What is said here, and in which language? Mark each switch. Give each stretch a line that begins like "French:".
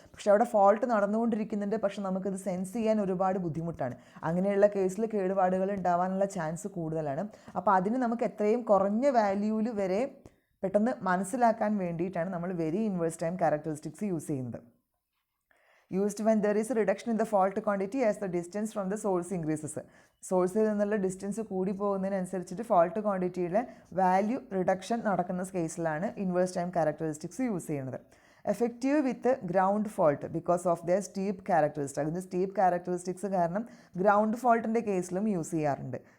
Malayalam: പക്ഷേ അവിടെ ഫോൾട്ട് നടന്നുകൊണ്ടിരിക്കുന്നുണ്ട്, പക്ഷെ നമുക്കത് സെൻസ് ചെയ്യാൻ ഒരുപാട് ബുദ്ധിമുട്ടാണ്. അങ്ങനെയുള്ള കേസിൽ കേടുപാടുകൾ ഉണ്ടാവാനുള്ള ചാൻസ് കൂടുതലാണ്. അപ്പോൾ അതിന് നമുക്ക് എത്രയും കുറഞ്ഞ വാല്യൂവിൽ വരെ പെട്ടെന്ന് മനസ്സിലാക്കാൻ വേണ്ടിയിട്ടാണ് നമ്മൾ very inverse time characteristics use ചെയ്യുന്നത്.
English: Used when there is a reduction in the fault quantity as the distance from the source increases.
Malayalam: സോഴ്സിൽ നിന്നുള്ള ഡിസ്റ്റൻസ് കൂടി പോകുന്നതിനനുസരിച്ചിട്ട് ഫോൾട്ട് ക്വാണ്ടിറ്റിയുടെ വാല്യൂ റിഡക്ഷൻ നടക്കുന്ന കേസിലാണ് ഇൻവേഴ്സ് ടൈം ക്യാരക്ടറിസ്റ്റിക്സ് യൂസ് ചെയ്യുന്നത്.
English: Effective with ground fault because of the steep characteristics.
Malayalam: അതിൻ്റെ steep characteristics കാരണം ground ഫോൾട്ടിൻ്റെ കേസിലും use ചെയ്യാറുണ്ട്.